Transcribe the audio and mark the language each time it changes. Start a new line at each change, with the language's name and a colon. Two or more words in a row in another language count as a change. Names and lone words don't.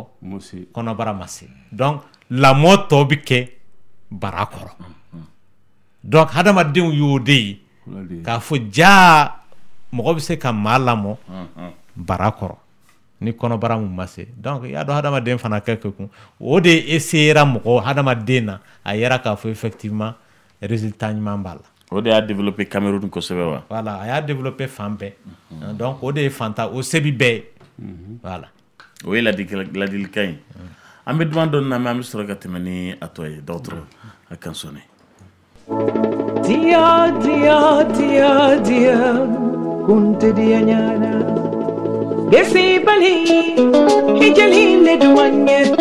Bambara: kɔnɔbara ma se donc lamɔ tɔ bɛ kɛ bara kɔrɔ donc hadamadenw y'o de ye k'a fɔ jaa mɔgɔ bɛ se ka maa lamɔ bara kɔrɔ ni kɔnɔbara mun ma se donc i y'a dɔn hadamaden fana kɛ kun o de essayera mɔgɔ hadamaden na a yɛrɛ k'a fɔ
French: effectivement résultat
Bambara: ɲuman b'a la o de y'a développé Cameroun kosɛbɛ wa voilà a y'a développé fan bɛɛ donc o de ye fantan o se bi bɛɛ ye voilà o ye ladilikan ye an bɛ duman dɔ lamɛn an bɛ sɔrɔ ka tɛmɛ ni a tɔ ye dɔgɔtɔrɔ a kan sɔnni dia dia dia dia kunte dia nyana gesi bali hijali le duanye